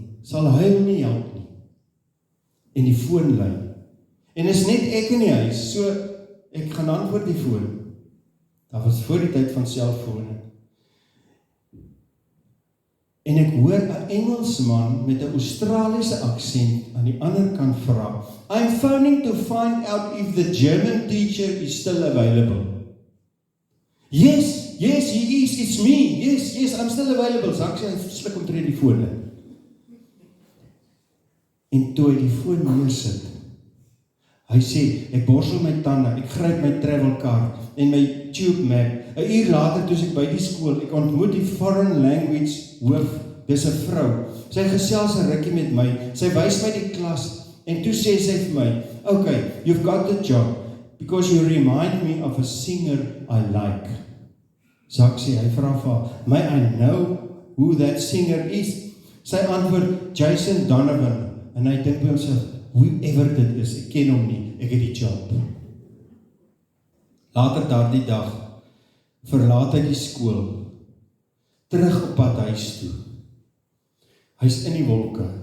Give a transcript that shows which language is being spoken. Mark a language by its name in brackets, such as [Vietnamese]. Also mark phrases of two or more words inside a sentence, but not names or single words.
[Afrikaans] Sal huil nie help nie? En die foon lui. En is net ek in die huis, so ek gaan antwoord die foon. Daar was voor die tyd van selfone. En ek hoor 'n Engelsman met 'n Australiese aksent aan die ander kant vra, [English] I'm phoning to find out if the German teacher is still available. Yes, he is, it's me. Yes, I'm still available. [Afrikaans] So ek sê, hy sluk om tree die foon in. En toe hy die foon neersit, hy sê, ek borsel my tande, ek gryp my [English] travel card [Afrikaans] en my [English] tube map. [Afrikaans] 'n uur later toe ek by die skool, ek ontmoet die [English] foreign language [Afrikaans] hoof, dis 'n vrou. Sy gesels 'n rukkie met my, sy wys my die klas, en toe sê sy vir my, [English] okay, you've got the job, because you remind me of a singer I like. [Afrikaans] Zak sê, hy vra vir haar, [English] may I know who that singer is? [Afrikaans] Sy antwoord, Jason Donovan, en hy dink by homself, whoever dit is, ek ken hom nie, ek het die job. Later daardie dag, verlaat hy die skool, terug op pad huis toe. Hy's in die wolke.